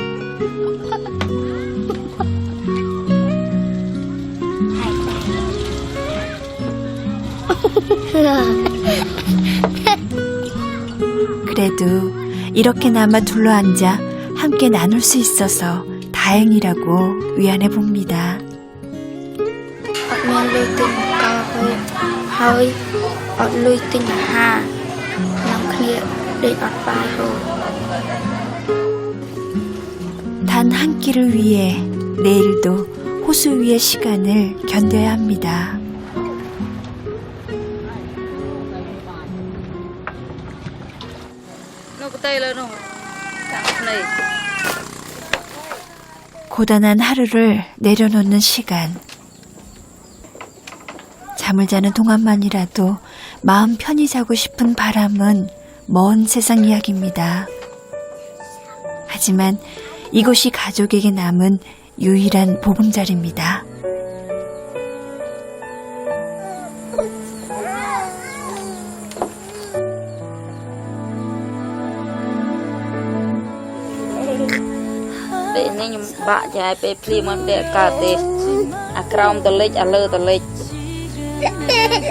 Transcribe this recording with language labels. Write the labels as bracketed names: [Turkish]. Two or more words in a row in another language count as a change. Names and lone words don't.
[Korean] 그래도 이렇게나마 둘러앉아 함께 나눌 수 있어서 다행이라고 위안해 봅니다. [Khmer] អត់មានលុយទិញកោហើយអត់លុយទិញអាហារនាំគ្នាដេកអត់បាយហូប [Korean] 단 한 끼를 위해 내일도 호수 위의 시간을 견뎌야 합니다. 고단한 하루를 내려놓는 시간. 잠을 자는 동안만이라도 마음 편히 자고 싶은 바람은 먼 세상 이야기입니다. 하지만 이곳이 가족에게 남은 유일한 보금자리입니다. [Khmer] ពេលនេះខ្ញុំបាក់ចាយពេលភ្លៀងមកដេកកើតទេអាក្រោមតលិចអាលើតលិច